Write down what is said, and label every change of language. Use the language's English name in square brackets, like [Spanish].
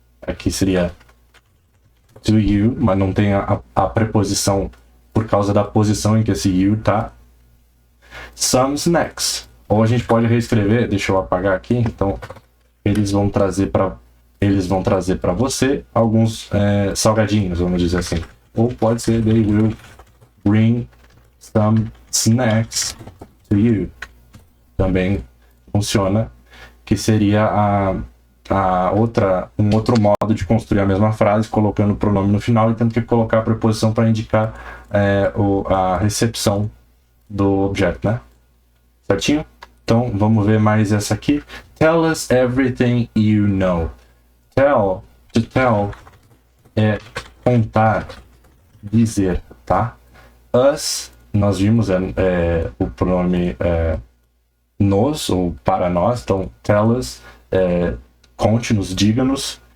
[Portuguese] Aqui seria [English] to you, [Portuguese] mas não tem a preposição por causa da posição em que esse you tá. [English] Some snacks. [Portuguese] Ou a gente pode reescrever, deixa eu apagar aqui. Então, eles vão trazer para você alguns salgadinhos, vamos dizer assim. Ou pode ser [English] they will bring some snacks to you. [Portuguese] Também funciona, que seria um outro modo de construir a mesma frase, colocando o pronome no final e tendo que colocar a preposição para indicar a recepção do objeto, né? Certinho? Então, vamos ver mais essa aqui. [English] Tell us everything you know. [Portuguese] To tell é contar, dizer, tá? Us, nós vimos, o pronome nos, ou para nós. Então, [English] tell us, [Portuguese] conte-nos, diga-nos.